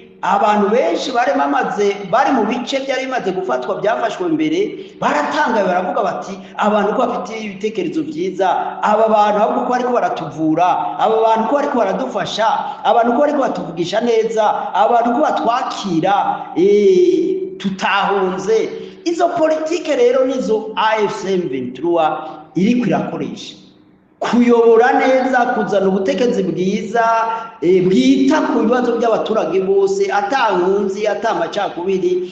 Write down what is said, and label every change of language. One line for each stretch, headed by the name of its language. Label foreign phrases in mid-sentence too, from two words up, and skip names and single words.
Rundi: Abantu benshi bari mu bice byari bimaze gufatwa byafashwe imbere, baratangaye baravuga bati abantu ko bafite ibitekerezo byiza, aba bantu ahubwo ko bariko baratuvura, aba bantu ko bariko baradufasha, abantu ko bariko batuvugisha neza, abantu ko batwakira, tutahunze. Izo politike rero nizo AFC M23 iri kwirakoresha kuyobora neza, kuzana ubutegetsi bwiza bwita ku bibazo by'abaturage bose, atankunzi atamacakubiri.